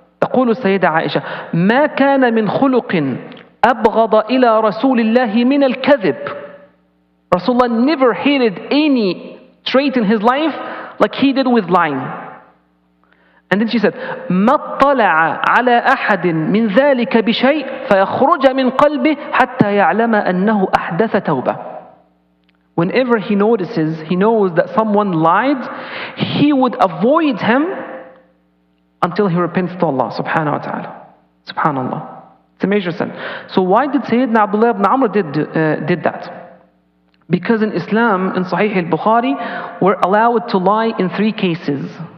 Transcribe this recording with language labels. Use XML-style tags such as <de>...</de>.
<ar>تقول السيدة عائشة ما كان من خلق أبغض إلى رسول الله من الكذب.</ar> <en>Rasulullah never hated any trait in his life like he did with lying. And then she said,</en> <ar>ما اطلع على أحد من ذلك بشيء فيخرج من قلبه حتى يعلم أنه أحدث توبة.</ar> <en>Whenever he notices, he knows that someone lied, he would avoid him until he repents to Allah subhanahu wa ta'ala. Subhanallah. It's a major sin. So why did Sayyidina Abdullah ibn Amr did that? Because in Islam, in Sahih al-Bukhari, we're allowed to lie in 3 cases.</en>